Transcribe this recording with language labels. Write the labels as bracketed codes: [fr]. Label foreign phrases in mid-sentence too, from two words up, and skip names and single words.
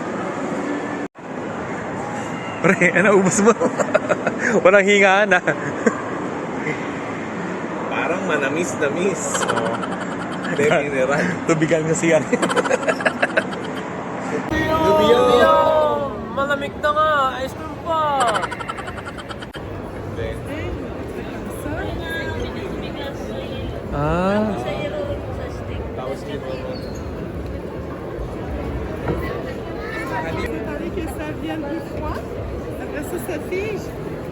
[tl] Pre, ano ubos mo? Walang hingaan ah. Parang manamis-namis. Hindi, mineral. Tubigan kasi yan. Malamig na nga. Ice cream pa. Ah. [fr] Vous parlez que ça vient du froid? Après ça, ça fige.